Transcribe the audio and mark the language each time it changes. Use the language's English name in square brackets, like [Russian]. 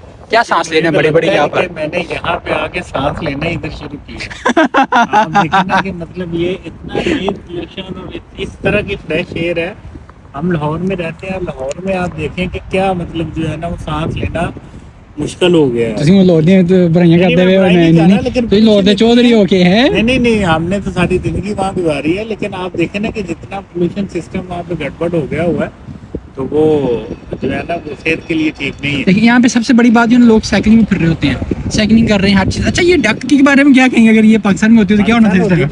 [Hindi] क्या सांस लेने बड़े बड़े यहाँ पर? मैंने यहाँ पे आके सांस लेना इधर शुरू किया। आप देखें ना कि मतलब ये इतना एयर पोल्यूशन और इस तरह की फ्रेश एयर है। हम लाहौर में रहते हैं, लाहौर में आप देखें कि क्या मतलब जो है ना वो सांस लेना मुश्किल हो गया है। [Punjabi] ਤੁਸੀਂ ਲਾਹੌਰ ਦੀਆਂ ਬਰਾਈਆਂ ਕਰਦੇ ਹੋਏ ਨਹੀਂ ਤੁਸੀਂ ਲਾਹੌਰ ਦੇ ਚੌਧਰੀ ਹੋ ਕੇ हैं? [Hindi] नहीं, हमने तो सारी जिंदगी वहाँ गुजारी है, लेकिन आप देखें ना कि जितना पोल्यूशन सिस्टम वहाँ पे गड़बड़ हो गया हुआ है, तो वो जो है ना वो सेहत के लिए ठीक नहीं है। लेकिन यहाँ पे सबसे बड़ी बात है, लोग साइकिलिंग में फिर रहे होते हैं, साइकिलिंग कर रहे हैं, हर चीज़। अच्छा, ये डक के बारे में क्या कहेंगे? अगर ये पाकिस्तान में होती तो क्या होना था?